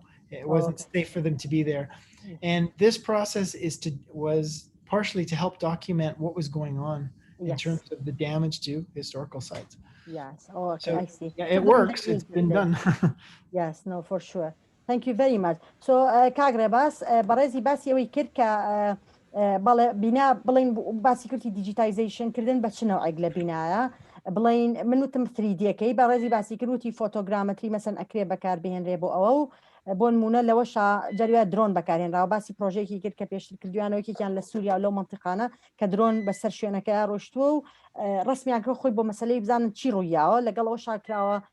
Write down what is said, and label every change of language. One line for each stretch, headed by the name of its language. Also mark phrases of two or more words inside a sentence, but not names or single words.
English: It wasn't safe for them to be there. And this process was partially to help document what was going on in terms of the damage to historical sites. Yes. Oh, okay, So, I see. yeah, it works. It's been done. Yes, no, for sure. Thank you very much. So,
Central Kurdish: کاغرێ باس بەڕێزی باسی ئەوەی کرد کە بەڵێ بینا بڵین باسی کردی دیجیتایزیشن کردن بە چ نەوعێک لە بینایە بڵین من وتم 3D-ەکەی بەڕێزی باسی کردوتی فۆتۆگرامەتری مەسەن ئەکرێ بەکار بهێنرێ بۆ ئەوە و بۆ نمونە لەوەشا جەریوە درۆن بەکارهێنراوە باسی پرۆژەیەکی کرد کە پێشتر کردویانەوەیەکیان لە سووریا و لەو منتیقانە کە درۆن بەسەر شوێنەکە ڕۆشتووە و ڕسمیان کرد خۆی بۆ مەسەلەی بزانن چی ڕوویاوە لەگەڵەوە شاکراوە